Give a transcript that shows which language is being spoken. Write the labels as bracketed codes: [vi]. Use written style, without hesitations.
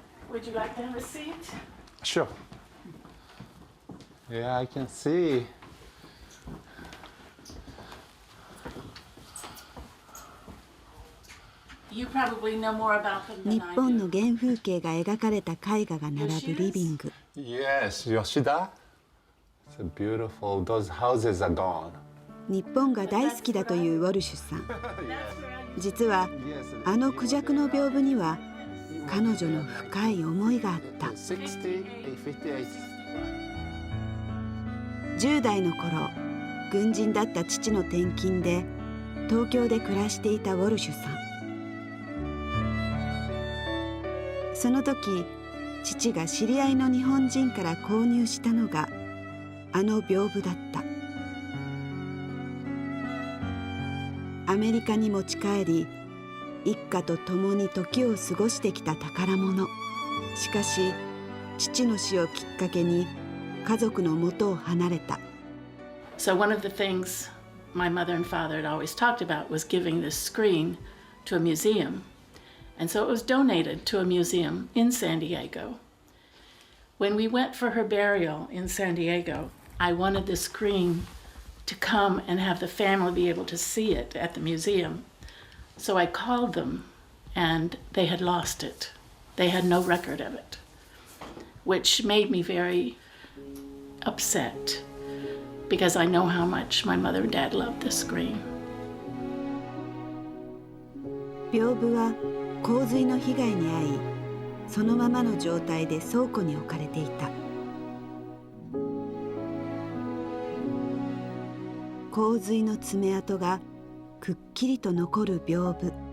[en] Would you like to have a seat? Sure. Yeah, I can see. You probably know more about them [ja] 日 [en] than I [ja] 本の [en] do. [ja] 原風景が描かれた絵画が並ぶリビング。 [en] Yes, Yoshida. It's beautiful. Those houses are gone. [ja] 日本が大好きだというウォルシュさん。実はあのクジャクの屏風には彼女の深い思いがあった。 [en] 58. [ja] 10代の頃、軍人だった父の転勤で東京で暮らしていたウォルシュさん。その時、父が知り合いの日本人から購入したのがあの屏風だった。アメリカに持ち帰り、一家と共に時を過ごしてきた宝物。しかし父の死をきっかけに家族の元を離れた。 [en] So one of the things my mother and father had always talked about was giving this screen to a museum. And so it was donated to a museum in San Diego. When we went for her burial in San Diego, I wanted the screen to come and have the family be able to see it at the museum. So I called them, and they had lost it. They had no record of it, which made me very upset because I know how much my mother and dad loved this screen. [ja] 屏風は洪水の被害に遭い、そのままの状態で倉庫に置かれていた。洪水の爪痕がくっきりと残る屏風。